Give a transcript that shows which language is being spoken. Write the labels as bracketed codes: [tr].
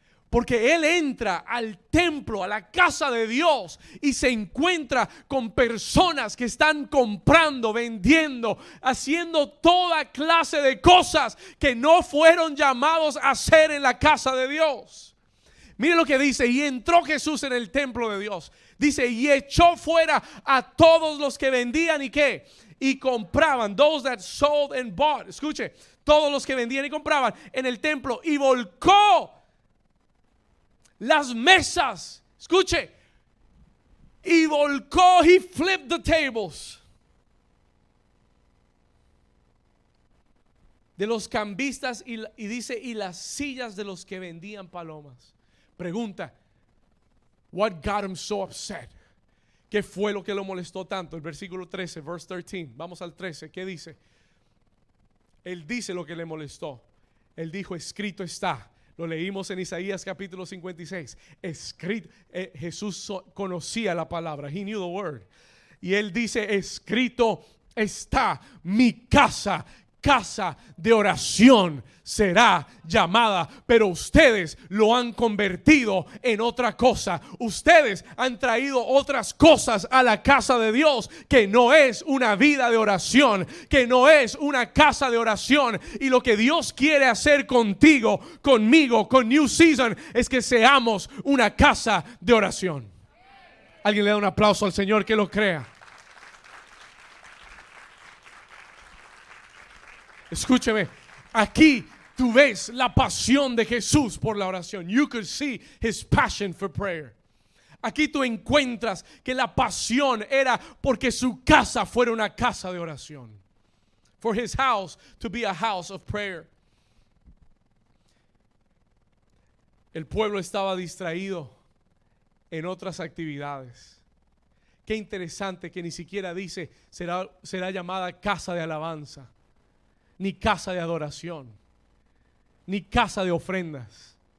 [es] Porque él entra al templo, a la casa de Dios, y se encuentra con personas que están comprando, vendiendo, haciendo toda clase de cosas que no fueron llamados a hacer en la casa de Dios. Mire lo que dice, y entró Jesús en el templo de Dios. Dice, y echó fuera a todos los que vendían y ¿qué? Y compraban, [en] those that sold and bought. [es] Escuche, todos los que vendían y compraban en el templo, y volcó las mesas. Escuche, y volcó, [en] he flipped the tables [es] de los cambistas y dice, y las sillas de los que vendían palomas. Pregunta, [en] what got him so upset? [es] ¿Qué fue lo que lo molestó tanto? El versículo 13, [en] verse 13. [es] Vamos al 13. ¿Qué dice? Él dice lo que le molestó. Él dijo, escrito está. Lo leímos en Isaías capítulo 56. Escrito. Jesús conocía la palabra. [en] He knew the word. [es] Y él dice, escrito está, mi casa casa de oración será llamada, pero ustedes lo han convertido en otra cosa. Ustedes han traído otras cosas a la casa de Dios, que no es una vida de oración, que no es una casa de oración. Y lo que Dios quiere hacer contigo, conmigo, con New Season, es que seamos una casa de oración. Alguien le da un aplauso al Señor que lo crea. Escúcheme, aquí tú ves la pasión de Jesús por la oración. [en] You could see his passion for prayer. [es] Aquí tú encuentras que la pasión era porque su casa fuera una casa de oración. [en] For his house to be a house of prayer. [es] El pueblo estaba distraído en otras actividades. Qué interesante que ni siquiera dice será llamada casa de alabanza, ni casa de adoración, ni casa de ofrendas.